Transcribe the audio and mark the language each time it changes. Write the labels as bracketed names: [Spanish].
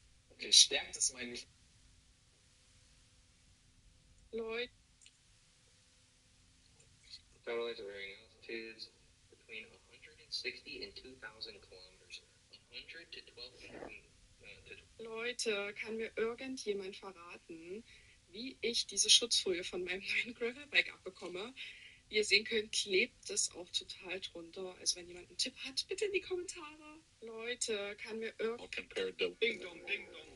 [German] Okay, stärkt es meine Leute. [English] Satellites are varying altitudes between 160 and 2,000 kilometers. 100 to 12,000. [German] Leute, kann mir irgendjemand verraten, wie ich diese Schutzfolie von meinem neuen Gravelbike abbekomme? Wie ihr sehen könnt, klebt es auch total drunter. Also wenn jemand einen Tipp hat, bitte in die Kommentare. Leute, kann mir irgendjemand... Ding dong, ding dong.